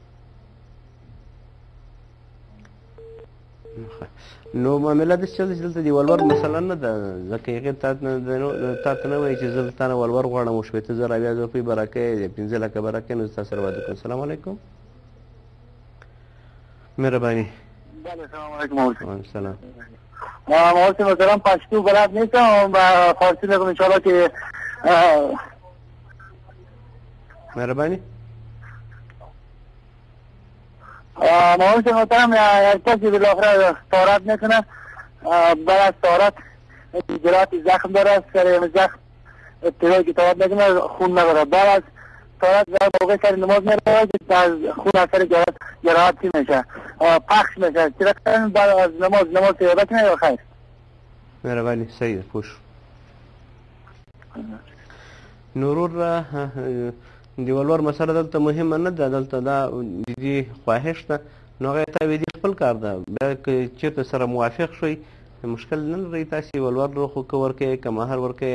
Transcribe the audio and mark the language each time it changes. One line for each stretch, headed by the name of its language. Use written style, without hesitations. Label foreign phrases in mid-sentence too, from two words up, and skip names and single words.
Pashto: نو معامله داسې چل چې دلته د ولور مسله نه ده ځکه هغې تا ته نه وایي چې زه له تا نه ولور غواړم او شپېته زره اویا زره روپۍ به راکوې 15 لکه به راکوې نو زه تا سره واده کوم
Arabic: السلام علیکم
Pashto: مهرباني
Arabic: السلام علیکم السلام
Persian: مولوی محترم پشتو بلد نیستم و فارسی بگم انشاءالله که
Pashto: مهرباني
Persian: مولوی محترم کسی بالاخره طهارت میکنه بعد از طهارت جراحت زخم داره سر زخم ابتدایی که طهارت میکنه خون نبره بعد از طهارت موقع سر نماز میره از خون اثر جراحت چی میشه پخش میشه چرا کنن بعد از نماز تیابه کنه یا خیر
Pashto: مهرباني صحیح ده پوه شو نو ورور د ولور مسله دلته مهمه نه ده دلته دا د دې خواهش ده نو هغه ته وایي د خپل کار ده بیا که چېرته سره موافق شوئ مشکل نه لرئ تاسې ولور خو که ورکوئ که مهر ورکوئ